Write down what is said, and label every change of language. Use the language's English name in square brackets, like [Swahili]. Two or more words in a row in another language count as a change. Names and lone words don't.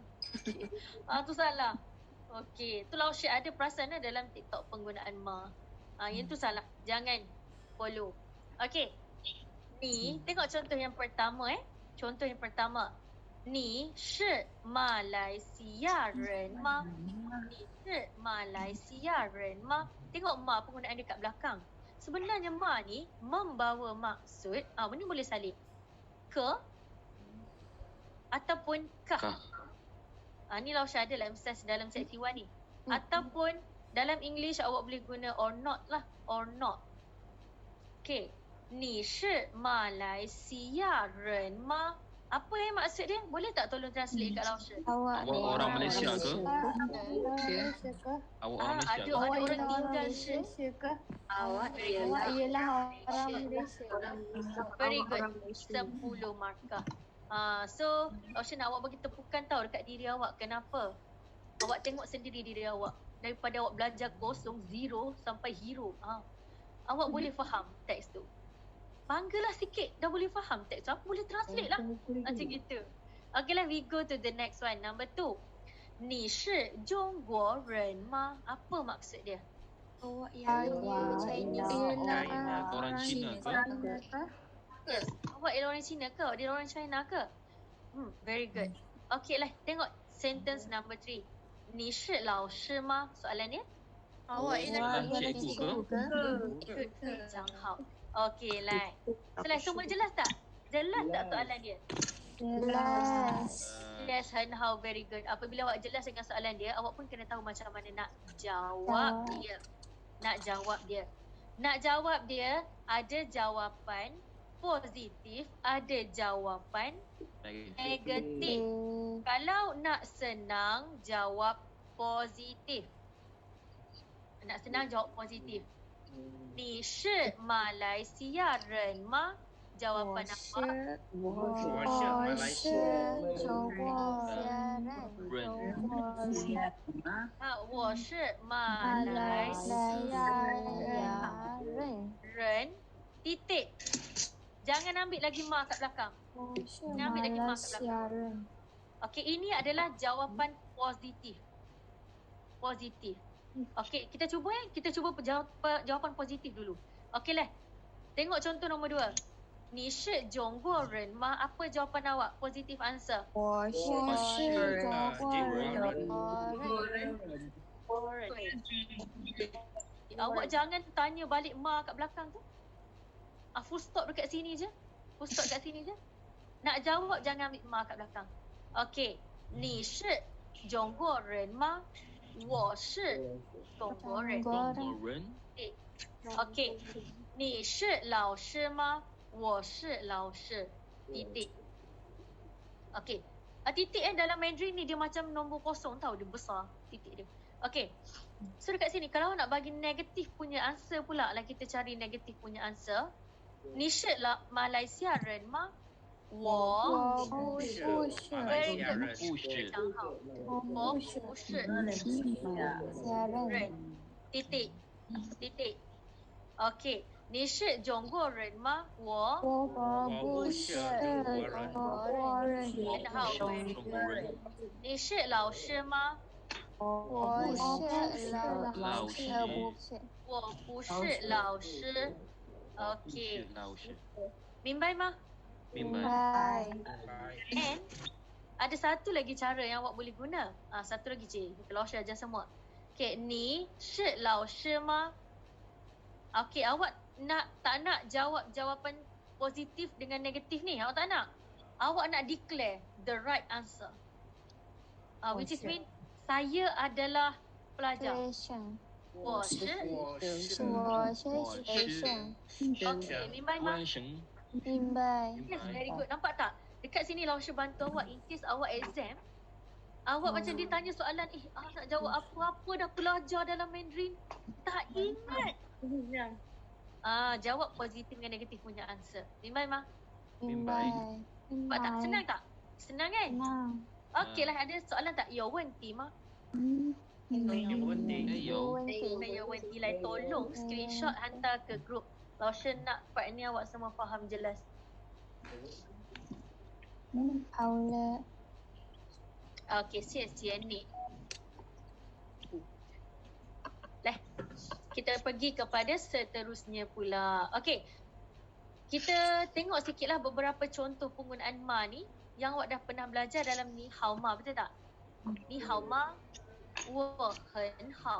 [Malay] Tu salah. Okey, tu Lausha ada perasan dalam TikTok penggunaan ma. Yang tu salah. Jangan follow. Okey. Ni, tengok contoh yang pertama Contoh yang pertama. [Chinese] 你是马来西亚人吗. 你是马来西亚人吗. [Malay] Tengok ma penggunaan dia kat belakang. Sebenarnya ma ni membawa maksud, ni boleh salib. Ke ataupun kah. Ni Lausha ada lah emphasize dalam seksi 1 ni. Ataupun dalam English awak boleh guna [English] or not [Malay] lah. [English] Or not. [Chinese] Okay. 你是马来西亚人吗. [Malay] Apa maksud dia? Boleh tak tolong translate kat Lausha? Awak orang Malaysia ke? Awak orang Malaysia Ada ke? orang tinggal shi. Awak ialah orang Malaysia. [English] Very good. [Malay] 10 markah. So Lausha nak awak bagi tepukan tau dekat diri awak. Kenapa? Awak tengok sendiri diri awak. Daripada awak belajar kosong, zero sampai hero. Awak boleh faham teks tu. Banggalah sikit dah boleh faham teks tu. Aku boleh translate lah. Macam gitu. Okay lah, [English] we go to the next one. Number 2. [Chinese] 你是中国人吗. [Malay] Apa maksud dia? Awak ialah China. Orang Cina ke? Yes. Awak ialah orang Cina ke? Dia orang China ke? [English] Very good. [Malay] Okay lah, tengok [English] sentence number [Malay] 3. [Chinese] 你是老师吗? [Malay] Soalan dia? Awak ialah cikgu ke? Good. Jangan hao. Okay lah. Selesai, semua jelas tak? Jelas tak soalan dia? Jelas. [English] Yes, Han Hao, very good. [Malay] Apabila awak jelas dengan soalan dia, awak pun kena tahu macam mana nak jawab dia. Nak jawab dia, ada jawapan positif, ada jawapan negatif. Kalau nak senang, jawab positif. Nak senang, jawab positif. [Chinese] 你是马来西亚人吗. [Malay] Jawapan apa? [Chinese] 我是中国人，我是马来西亚人。Titik. [Malay] Jangan ambil lagi ma kat belakang. Jangan ambil lagi ma kat belakang. Okey, ini adalah jawapan positif. Positif. Okey, kita cuba jawapan positif dulu. Okey lah. Tengok contoh nombor 2. [Chinese] 你是中国人吗? [Malay] Apa jawapan awak? [English] Positive answer. [Chinese] 我是中国人。 [Malay] Awak jangan tanya balik ma kat belakang tu. [English] Full stop [Malay] dekat sini je. [English] Full stop [Malay] dekat sini je. Nak jawab jangan ambil ma kat belakang. Okey. [Chinese] 你是中国人吗? 我是中国人。 Okey. 你是老师吗? 我是老师。 [Malay] Titik. Okey. Titik dalam Mandarin ni dia macam nombor kosong tau. Dia besar titik dia. Okey. So dekat sini kalau nak bagi negatif punya answer pula lah, kita cari negatif punya answer. [Chinese] 你是马来西亚人吗？我我不是， [English] very good， [Chinese] 不是非常好。我我不是不是家人，人，弟弟，弟弟。OK， 你是中国人吗？我我不是中国人，很好，very 中 [English] good。 [Chinese] 国人，你是老师吗？我是老师，不是，我不是老师。不 OK，是老师，明白吗？明白？拜。 [Malay] And ada satu lagi cara yang awak boleh guna. Satu lagi cik. Kita 老师 ajar semua. [Chinese] Okay, 你是老师吗? [Malay] Okay, awak tak nak jawab jawapan positif dengan negatif ni? Awak tak nak? Awak nak [English] declare the right answer. Which is mean, [Malay] saya adalah pelajar. [Chinese] 学生，我是我是学生， Okay, 明白吗？关神，明白。 [English] Yes, very good. [Malay] Nampak tak? Dekat sini Lausha bantu awak [English] in case [Malay] awak exam. Awak macam dia tanya soalan, nak jawab apa-apa dah belajar dalam Mandarin. Tak ingat. Jawab positif dengan negatif punya answer. [Chinese] 明白吗? 明白， [Malay] Nampak tak? Senang tak? Senang kan? [Chinese] 那 [Malay] Okey lah, ada soalan tak? Ya, [Chinese] 问题吗? 有问题，有，问题， [Malay] Ya, wenti lah. Tolong screenshot hantar ke grup. Lausha nak part ni awak semua faham jelas. [Chinese] 好了， Okey, 谢谢你. [Malay] Kita pergi kepada seterusnya pula. Okey. Kita tengok sikitlah beberapa contoh penggunaan ma ni yang awak dah pernah belajar dalam [Chinese] 你好吗, [Malay] betul tak? [Chinese] 你好吗，我很好.